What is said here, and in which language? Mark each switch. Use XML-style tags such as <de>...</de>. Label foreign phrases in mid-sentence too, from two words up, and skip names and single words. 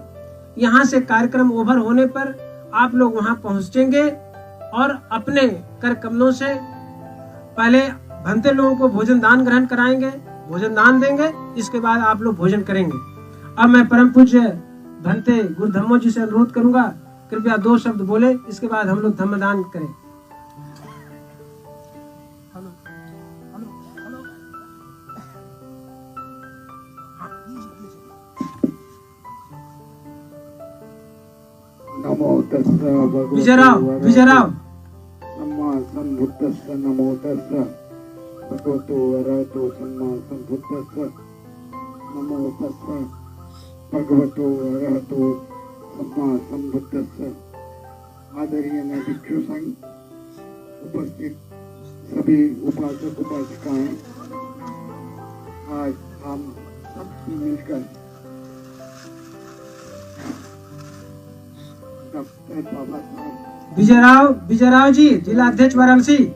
<hi>यहाँ से कार्यक्रम ओवर होने पर आप लोग वहां पहुंचेंगे और अपने कर कमलों से पहले भंते लोगों को भोजन दान ग्रहण कराएंगे, भोजन दान देंगे, इसके बाद आप लोग भोजन करेंगे। अब मैं परम पूज्य भंते गुरुधम्मो जी से अनुरोध करूंगा, कृपया 2 शब्द बोले, इसके बाद हम लोग धम्मदान करें।</hi> <pi>नमो तस्सा विजयराव सम्मा संबुद्धस्स नमो तस्सा भगवतो अरहतो सम्मा संबुद्धस्स नमो तस्सा भगवतो अरहतो सम्मा संबुद्धस्स।</pi> <hi>आदरणीय भिक्षु संघ, उपस्थित सभी उपासक उपासिकाएं, आज हम सब मिलकर विजयराव जी, जिला अध्यक्ष वाराणसी</hi>